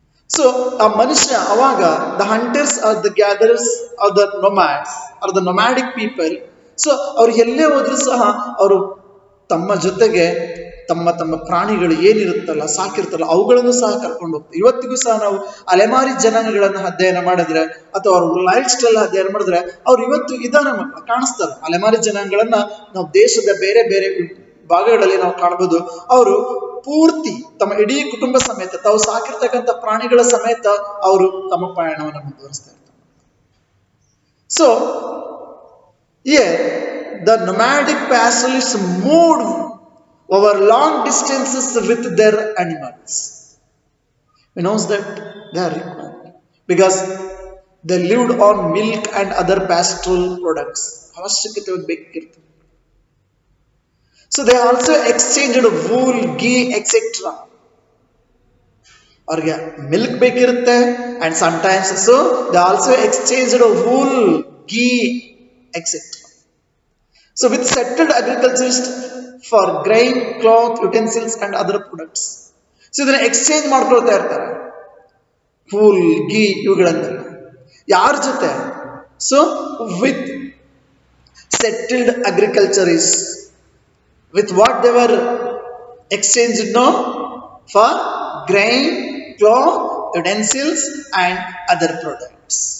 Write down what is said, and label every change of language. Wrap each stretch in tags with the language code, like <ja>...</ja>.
<kn>So a manushya avaga,</kn> <en>the hunters or the gatherers or the nomads or the nomadic people,</en> <kn>so ಅವರು ಎಲ್ಲೇ ಹೋದ್ರೂ ಸಹ ಅವರು ತಮ್ಮ ಜೊತೆಗೆ ತಮ್ಮ ತಮ್ಮ ಪ್ರಾಣಿಗಳು ಏನಿರುತ್ತಲ್ಲ ಸಾಕಿರ್ತಲ್ಲ ಅವುಗಳನ್ನು ಸಹ ಕರ್ಕೊಂಡು ಹೋಗ್ತಾರೆ. ಇವತ್ತಿಗೂ ಸಹ ನಾವು ಅಲೆಮಾರಿ ಜನಾಂಗಗಳನ್ನು ಅಧ್ಯಯನ ಮಾಡಿದ್ರೆ ಅಥವಾ ಅವ್ರ ಲೈಫ್ ಸ್ಟೈಲ್ ಅಧ್ಯಯನ ಮಾಡಿದ್ರೆ ಅವ್ರು ಇವತ್ತು ಇದಾರೆ ಮಕ್ಕಳು ಕಾಣಿಸ್ತಾರೆ. ಅಲೆಮಾರಿ ಜನಾಂಗಗಳನ್ನ ನಾವು ದೇಶದ ಬೇರೆ ಬೇರೆ ಭಾಗಗಳಲ್ಲಿ ನಾವು ಕಾಣಬಹುದು. ಅವರು ಪೂರ್ತಿ ತಮ್ಮ ಇಡೀ ಕುಟುಂಬ ಸಮೇತ ತಾವು ಸಾಕಿರ್ತಕ್ಕಂಥ ಪ್ರಾಣಿಗಳ ಸಮೇತ ಅವರು ತಮ್ಮ ಪಯಣವನ್ನು ಮುಂದುವರಿಸ್ತಾ ಇರ್ತಾರೆ.</kn> <en>So here the nomadic pastoralists moved over long distances with their animals. We know that they are required because they lived on milk and other pastoral products.</en> <kn>ಅವಶ್ಯಕತೆ ಬೇಕಿರ್ತದೆ.</kn> <en>So they also exchanged wool, ghee, etc.</en> <kn>ಅವ್ರಿಗೆ milk ಬೇಕಿರುತ್ತೆ</kn> <en>and sometimes so they also exchanged wool, ghee, etc. So with settled agriculturists for grain, cloth, utensils and other products.</en> <kn>So ಇದನ್ನ exchange ಮಾಡ್ಕೊಳ್ತಾ ಇರ್ತಾರೆ. wool, ghee ಇವುಗಳನ್ನೆಲ್ಲ ಯಾರ ಜೊತೆ?</kn> <en>So with settled agriculturists. With what they were exchanged now? For grain, cloth, utensils and other products.</en>